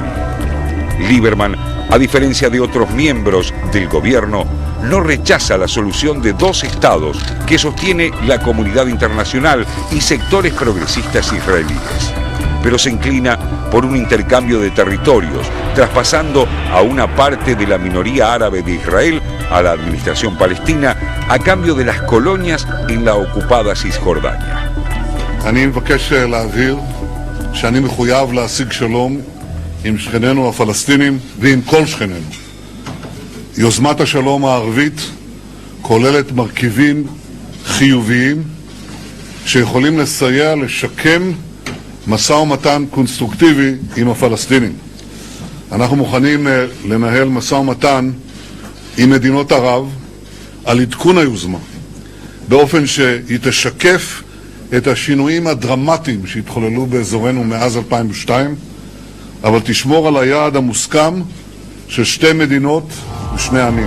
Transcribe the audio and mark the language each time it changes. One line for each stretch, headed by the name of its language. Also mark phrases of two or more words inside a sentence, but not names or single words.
Spanish: Lieberman, a diferencia de otros miembros del gobierno, no rechaza la solución de dos estados que sostiene la comunidad internacional y sectores progresistas israelíes, pero se inclina por un intercambio de territorios, traspasando a una parte de la minoría árabe de Israel a la administración palestina a cambio de las colonias en la ocupada Cisjordania.
Hebrew: אני מבקש להבהיר שאני מחויב להשיג שלום עם שכנינו הפלסטינים ועם כל שכנינו. יוזמת השלום הערבית כוללת מרכיבים חיוביים שיכולים לסייע לשקם משא ומתן קונסטרוקטיבי עם הפלסטינים. אנחנו מוכנים לנהל משא ומתן עם מדינות ערב על עדכון היוזמה, באופן שהיא תשקף את השינויים הדרמטיים שהתחוללו באזורנו מאז 2002, אבל תשמור על היעד המוסכם של שתי מדינות ושני עמים.